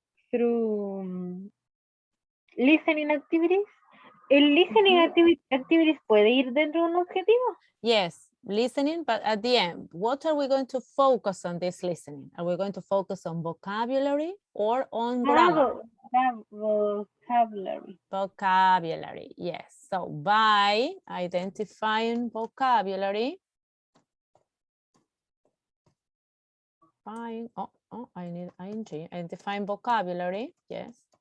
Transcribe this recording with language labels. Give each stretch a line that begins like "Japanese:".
English: Through listening activities.
Spanish: ¿El listening activities puede ir dentro de un objetivo?
English: Yes, listening, but at the end, what are we going to focus on this listening? Are we going to focus on vocabulary or on grammar? Vocabulary. Vocabulary, yes. So by identifying vocabulary, I need ing, identifying vocabulary, yes.